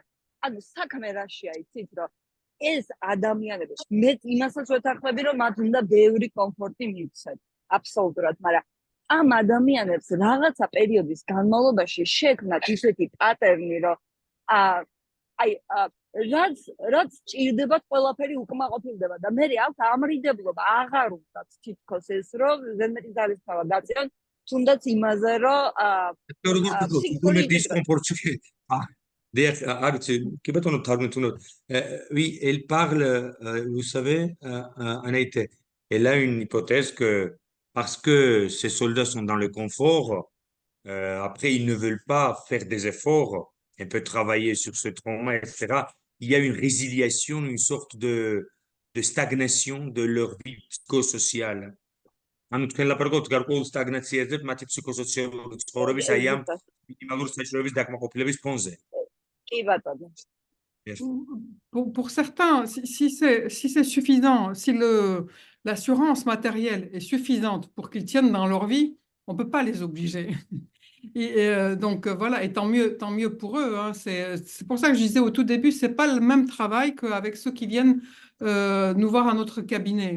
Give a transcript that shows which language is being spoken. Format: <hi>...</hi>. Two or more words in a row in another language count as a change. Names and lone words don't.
<ka>ანუ საქმე რაშია იცით რომ ეს ადამიანები მე იმასაც ვეთანხმები რომ მათ უნდა ბევრი კომფორტი მივცეთ აბსოლუტურად, მაგრამ ამ ადამიანებს რაღაცა პერიოდის განმავლობაში შექმნათ ისეთი პატერნი რომ აი რაც ჭირდებათ ყველაფერი უკმაყოფილდება და მე აქვს ამრიდებლობა აღარ უნდათ თითქოს ეს რომ ზედმეტი ძალისხმევა დაწიონ თუნდაც იმაზე რომ ფსიქიკური დისკომფორტი</ka> <fr>qui peut on oui, elle parle, vous savez, Anaïté, elle a une hypothèse que parce que ces soldats sont dans le confort, après ils ne veulent pas faire des efforts, un peu travailler sur ce trauma, etc. Il y a une résiliation, une sorte de de stagnation de leur vie psychosociale.</fr> <ka>ანუ თქვენ ლაპარაკობთ გარკვეულ სტაგნაციაზე მათი ფსიქოსოციალური ცხოვრების აი ამ მინიმალური საშუალების დაკმაყოფილების ფონზე. კი ბატონო.</ka> <fr>Pour certains, si c'est suffisant, si l'assurance matérielle est suffisante pour qu'ils tiennent dans leur vie, on ne peut pas les obliger. Donc voilà, et tant mieux pour eux. Hein. C'est pour ça que je disais au tout début, ce n'est pas le même travail qu'avec ceux qui viennent nous voir à notre cabinet.</fr>